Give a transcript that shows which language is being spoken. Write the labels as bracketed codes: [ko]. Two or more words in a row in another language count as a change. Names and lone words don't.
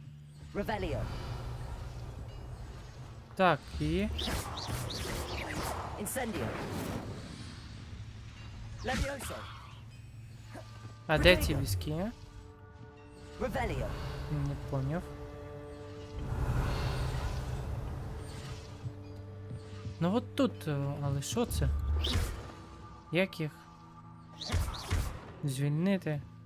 [uk] Revelio. Так, і... Incendio. Levioso. А де ці візки? Revelio. Не поняв. Ну от тут, але що це? Як їх звільнити?